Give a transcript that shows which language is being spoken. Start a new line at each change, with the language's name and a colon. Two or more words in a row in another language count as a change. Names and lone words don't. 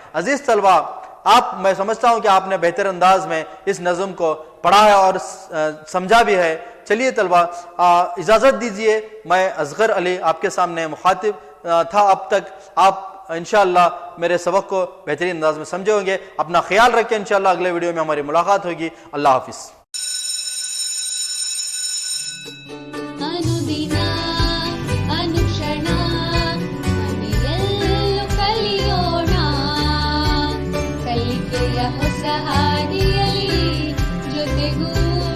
Urdu: عزیز طلبہ، میں سمجھتا ہوں کہ آپ نے بہتر انداز میں اس نظم کو پڑھا ہے اور سمجھا بھی ہے۔ چلیے طلبہ اجازت دیجئے، میں اصغر علی آپ کے سامنے مخاطب تھا اب تک۔ آپ انشاءاللہ میرے سبق کو بہترین انداز میں سمجھے ہوں گے۔ اپنا خیال رکھیں، انشاءاللہ اگلے ویڈیو میں ہماری ملاقات ہوگی۔ اللہ حافظ۔
Kannada: ಅನುದಿನ ಅನುಕ್ಷಣ ಮನೆಯಲ್ಲೂ ಕಲಿಯೋಣ, ಕಲಿಕೆಯ ಹೊಸ ಹಾದಿಯಲ್ಲಿ ಜೊತೆಗೂ